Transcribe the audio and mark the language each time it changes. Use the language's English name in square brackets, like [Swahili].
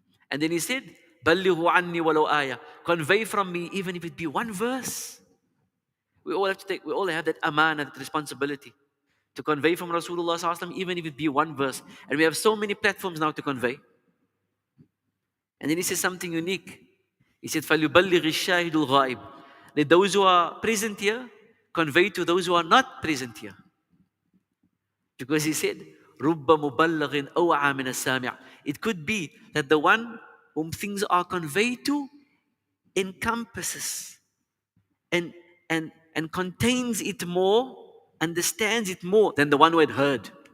[English] And then he said, [Arabic] بَلِّغُوا عَنِّي وَلَوْ آيَةً. [English] Convey from me, even if it be one verse. We all have that amana, that responsibility to convey from Rasulullah Sallallahu Alaihi Wasallam, even if it be one verse. And we have so many platforms now to convey. And then he says something unique. He said, [Arabic] فَلْيُبَلِّغِ الشَّاهِدُ الْغَائِبِ. [English] Let those who are present here convey to those who are not present here. Because he said, [Arabic] رُبَّ مُبَلَّغٍ أَوْعَى مِنَ السَّامِعِ. [English] It could be that the one whom things are conveyed to encompasses and contains it more, understands it more than the one who had heard.